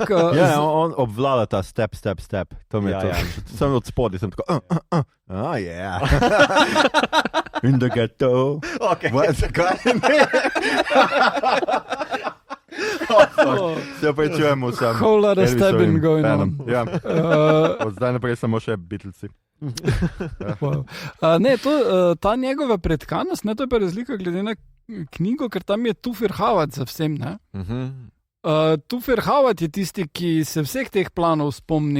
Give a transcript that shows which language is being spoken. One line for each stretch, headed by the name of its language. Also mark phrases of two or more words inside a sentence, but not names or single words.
Slovenian: on obvlada ta step. To mi je to. Sem od spodaj, sem tako,
English: in the ghetto.
Slovenian: Ok. Zakaj ne? Se oprečujemo vsem.
English: Whole lot of stabbing going on.
Slovenian: Ja. Od zdaj naprej samo še Beatlesi. Ne, ta njegova pretkanost, ne, to je pa razlika glede na knjigo, ker tam je Tufir Hawat za vsem, ne? Tufir Hawat je tisti, ki se vseh teh planov spomni.